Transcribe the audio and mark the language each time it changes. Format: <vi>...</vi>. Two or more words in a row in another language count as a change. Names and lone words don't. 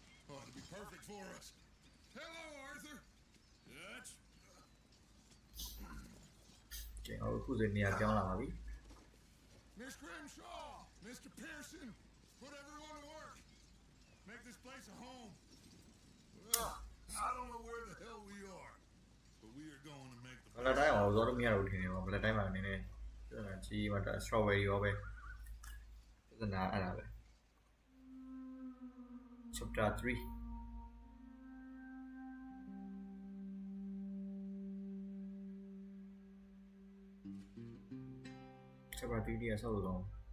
<en>ought to be perfect for us. Hello, Arthur. That's</en> <my>ကဲအခုဆိုနေရာပြောင်းလာပါပြီ</my> <en>Miss Grimshaw, Mr. Pearson. Put everyone to work. Make this place a home. Well, I don't know where the hell we are, but we are going to make the</en> <my>ဘလက်တိုင်းအောင်ဇော်တို့မရတော့ထင်တယ်ပေါ့ဘလက်တိုင်းမှာနည်းနည်းပြဿနာကြီးမှ strawberry ရောပဲပြဿနာအဲ့ဒါပဲ chapter 3 chapter 3ရဲ့ဆောက်လို့</my>